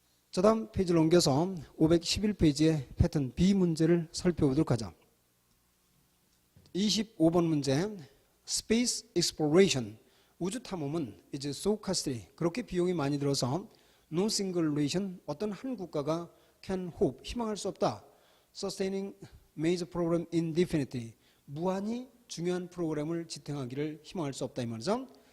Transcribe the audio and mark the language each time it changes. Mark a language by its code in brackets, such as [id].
[ko] 자, 다음 페이지를 옮겨서 511페이지의 패턴 B 문제를 살펴보도록 하죠. 25번 문제, Space Exploration. 우주 탐험은 이제 [en] so costly. [ko] 그렇게 비용이 많이 들어서 [en] no single nation. [ko] 어떤 한 국가가 [en] can hope. [ko] 희망할 수 없다. [en] Sustaining major program indefinitely. [ko] 무한히 중요한 프로그램을 지탱하기를 희망할 수 없다 이 말이죠.